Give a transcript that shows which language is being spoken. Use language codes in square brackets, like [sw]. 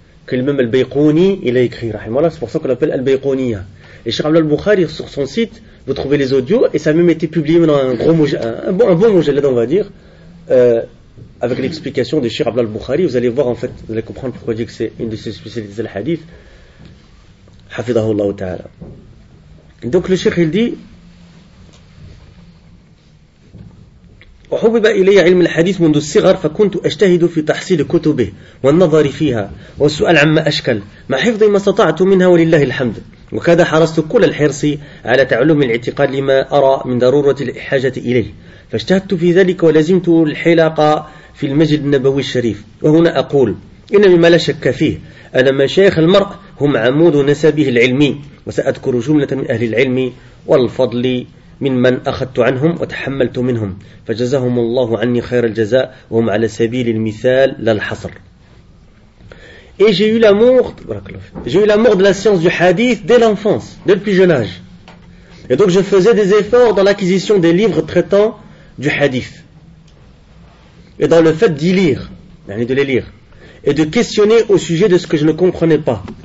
[fr] Que le même Al-Bayqouni, il a écrit, rahimallah, c'est pour ça qu'on l'appelle Al-Bayqouniya. Et Cheikh Abdullah al-Bukhari, sur son site, vous trouvez les audios, et ça a même été publié dans un bon moujallad, on va dire, avec l'explication de Cheikh Abdullah al-Bukhari. Vous allez voir, en fait, vous allez comprendre pourquoi je dis que c'est une de ses spécialités, le hadith. [ar] Hafidahu Allah ta'ala. [fr] Donc le Cheikh, il dit, [ar] وحبب إلي علم الحديث منذ الصغر فكنت أجتهد في تحصيل كتبه والنظر فيها والسؤال عما أشكل مع حفظ ما استطعت منها ولله الحمد وكذا حرصت كل الحرص على تعلم الاعتقاد لما أرى من ضرورة الحاجة إليه فاجتهدت في ذلك ولزمت الحلاقة في المسجد النبوي الشريف وهنا أقول إن مما لا شك فيه أن مشايخ المرء هم عمود نسبه العلمي وسأذكر جملة من أهل العلم والفضل ممن أخذت عنهم وتحملت منهم فجزاهم الله عني خير الجزاء وهم على سبيل المثال لا الحصر. [fr] Et j'ai eu l'amour, de la science du hadith dès l'enfance, dès le plus jeune âge. Et donc je faisais des efforts dans l'acquisition des livres traitant du hadith. Et dans le fait d'y lire, de les lire. Et de questionner au sujet de ce que je ne comprenais pas.